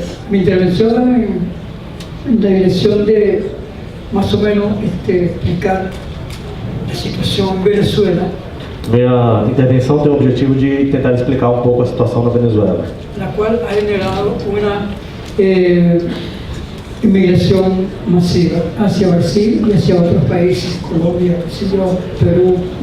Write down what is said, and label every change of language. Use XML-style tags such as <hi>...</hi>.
<es>Mi intervención en la dirección de más o menos explicar la situación en Venezuela,</es> <pt>Minha intervenção tem o objetivo de tentar explicar um pouco a situação na Venezuela,</pt> <es>la cual ha generado una inmigración masiva hacia Brasil y hacia otros países, Colombia, Perú.</es>